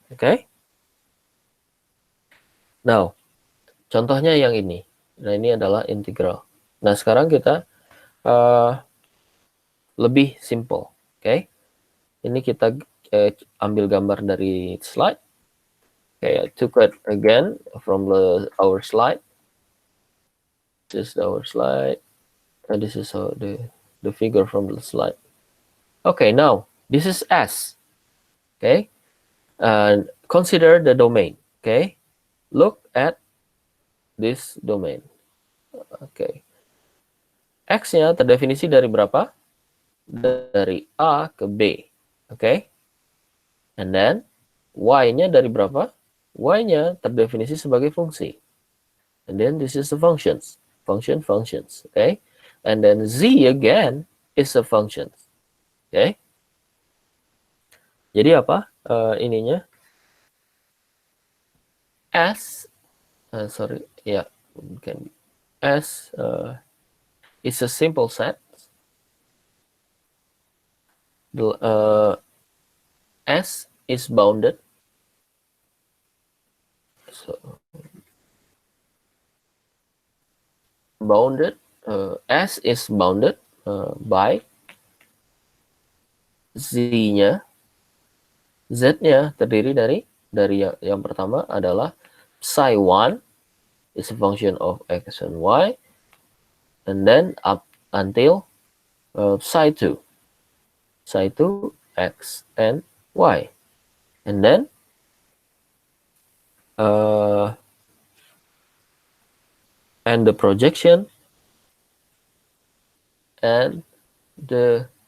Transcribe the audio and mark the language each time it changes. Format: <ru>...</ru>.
<en>Okay, now</en> <id>contohnya yang ini. Nah, ini adalah integral. Nah, sekarang kita lebih simple. Okay, ini kita ambil gambar dari slide.</id> <en>Okay, I took it again from our slide. This is our slide, and this is the figure from the slide. Okay, now this is S. Okay, and consider the domain. Okay, look at this domain.</en> <id>Okay, X-nya terdefinisi dari berapa? Dari A ke B.</id> <en>Okay, and then</en> <id>Y-nya dari berapa? Y-nya terdefinisi sebagai fungsi.</id> <en>And then this is the functions. Functions. Okay, and then Z again is a function.</en> <id>Okay, jadi apa ininya?</id> <en>S, sorry, yeah, can be. S is a simple set. S is bounded. So bounded. S is bounded by Z-nya.</en> <id>Z-nya terdiri dari yang pertama adalah</id> <en>psi 1 is a function of X and Y, and then up until psi 2. Psi 2, X and Y. And then and the projection and the</en>